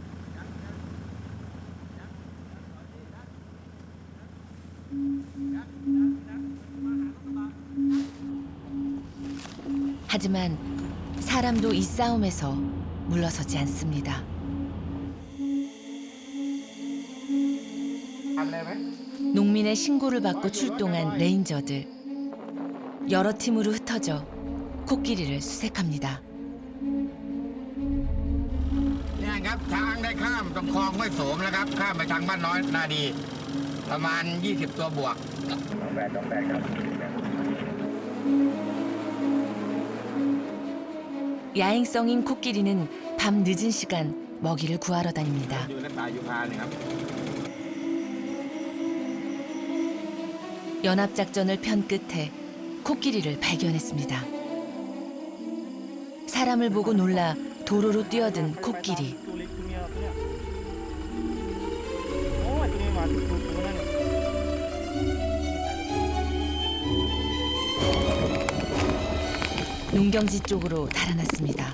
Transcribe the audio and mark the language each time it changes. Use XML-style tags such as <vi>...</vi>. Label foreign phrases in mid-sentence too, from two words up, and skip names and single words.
<ko>하지만 사람도 이 싸움에서 물러서지 않습니다. 농민의 신고를 받고 출동한 레인저들. 여러 팀으로 흩어져 코끼리를 수색합니다.</ko> <th>เนี่ยครับช้างได้ข้ามตรงคลองห้วยโสมแล้วครับข้ามไปทางบ้านน้อยนาดีประมาณ20ตัวบวก28ครับ</th> <ko>야행성인 코끼리는 밤 늦은 시간 먹이를 구하러 다닙니다.</ko> <th>อยู่ในป่ายูคาเนี่ยครับ</th> <ko>연합작전을 편 끝에 코끼리를 발견했습니다. 사람을 보고 놀라 도로로 뛰어든 코끼리. 농경지 쪽으로 달아났습니다.</ko>